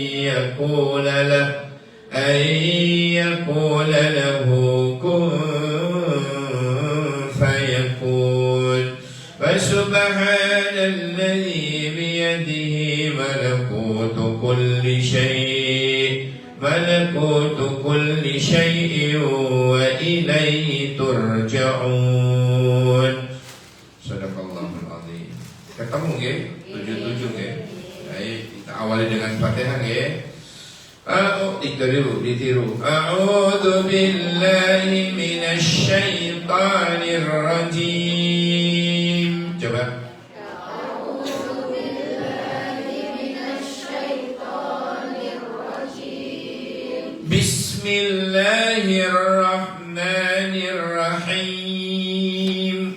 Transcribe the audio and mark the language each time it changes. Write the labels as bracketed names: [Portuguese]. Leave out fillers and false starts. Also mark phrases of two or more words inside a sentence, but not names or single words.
[Arabic] يقول له كن فيكون فسبحان الذي بيده ملكوت كل شيء وإليه ترجعون. صدق الله العظيم. [Javanese] Ketemu nggih? 77 nggih. [Indonesian] Baik, kita awali dengan Fatihah nggih. Ditiru. [Arabic] أعوذ بالله من الشيطان الرجيم. [Indonesian] Coba. [Arabic] Bismillahirrahmanirrahim.